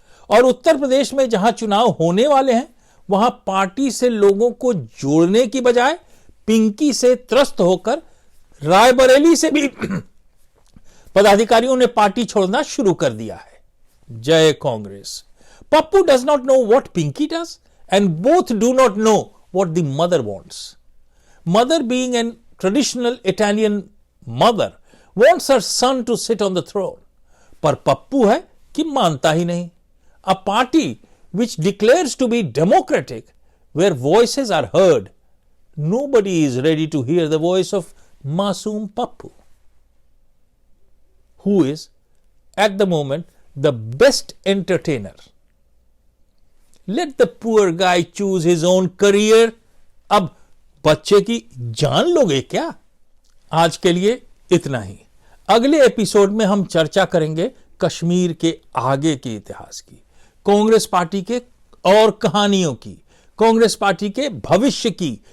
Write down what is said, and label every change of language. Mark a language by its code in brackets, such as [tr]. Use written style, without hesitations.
[hi] और उत्तर प्रदेश में जहां चुनाव होने वाले हैं, वहां पार्टी से लोगों को जोड़ने की बजाय पिंकी से त्रस्त होकर रायबरेली से भी पदाधिकारियों ने पार्टी छोड़ना शुरू कर दिया है। जय Congress. [en] Pappu does not know what Pinky does and both do not know what the mother wants. Mother, being a traditional Italian mother, wants her son to sit on the throne. [hi] पर पप्पू है कि मानता ही नहीं। [en] A party which declares to be democratic, where voices are heard, nobody is ready to hear the voice of Masoom Pappu, who is at the moment the best entertainer. Let the poor guy choose his own career. [hi] अब बच्चे की जान लोगे क्या? आज के लिए इतना ही। अगले एपिसोड में हम चर्चा करेंगे कश्मीर के आगे के इतिहास की, कांग्रेस पार्टी के और कहानियों की, कांग्रेस पार्टी के भविष्य की।